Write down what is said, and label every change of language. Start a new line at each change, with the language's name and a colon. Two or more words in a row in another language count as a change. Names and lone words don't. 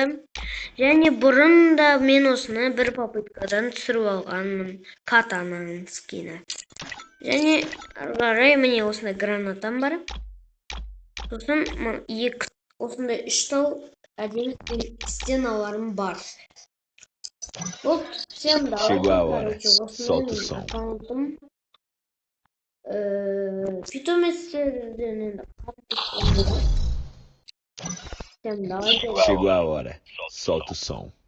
Kazakh: Және бұрында мен осыны бір попыткадан түсіріп алғанмын, катананың скины. Және қарай міне осындай гранатам бар. Сосын осындай 3 тал әдемі стеналарым бар.
Russian: Вот, всем давай,
Portuguese: solta o som.
Kazakh: Аккаунтым. Питомецтерден енді
Portuguese: Chegou a hora, solta o som.